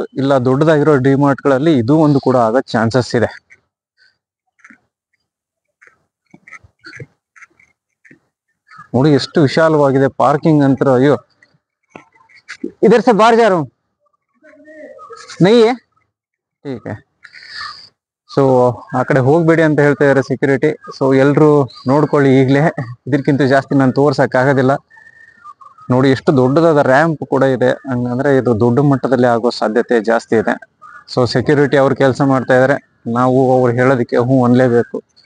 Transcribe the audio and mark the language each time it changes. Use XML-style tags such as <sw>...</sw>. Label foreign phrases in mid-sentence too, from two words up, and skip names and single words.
<kn>ಇಲ್ಲ ದೊಡ್ಡದಾಗಿರೋ ಡಿಮಾರ್ಟ್ಗಳಲ್ಲಿ ಇದು ಒಂದು ಕೂಡ ಆಗೋ ಚಾನ್ಸಸ್ ಇದೆ. ನೋಡಿ ಎಷ್ಟು ವಿಶಾಲವಾಗಿದೆ. ಪಾರ್ಕಿಂಗ್ ಅಂತ ಅಯ್ಯೋ, ಇದರ</kn> <hi>से बाहर जा रहा हूं नहीं है ठीक है.</hi> <kn>ಸೊ ಆ ಕಡೆ ಹೋಗ್ಬೇಡಿ ಅಂತ ಹೇಳ್ತಾ ಇದಾರೆ ಸೆಕ್ಯೂರಿಟಿ. ಸೊ ಎಲ್ರು ನೋಡ್ಕೊಳ್ಳಿ ಈಗ್ಲೇ, ಇದಕ್ಕಿಂತ ಜಾಸ್ತಿ ನಾನು ತೋರ್ಸಕ್ ಆಗೋದಿಲ್ಲ. ನೋಡಿ ಎಷ್ಟು ದೊಡ್ಡದಾದ ರ್ಯಾಂಪ್ ಕೂಡ ಇದೆ. ಹಂಗಂದ್ರೆ ಇದು ದೊಡ್ಡ ಮಟ್ಟದಲ್ಲಿ ಆಗೋ ಸಾಧ್ಯತೆ ಜಾಸ್ತಿ ಇದೆ. ಸೊ ಸೆಕ್ಯೂರಿಟಿ ಅವ್ರು ಕೆಲಸ ಮಾಡ್ತಾ ಇದಾರೆ, ನಾವು ಅವ್ರು ಹೇಳೋದಕ್ಕೆ ಹ್ಞೂ ಅನ್ಲೇಬೇಕು.</kn>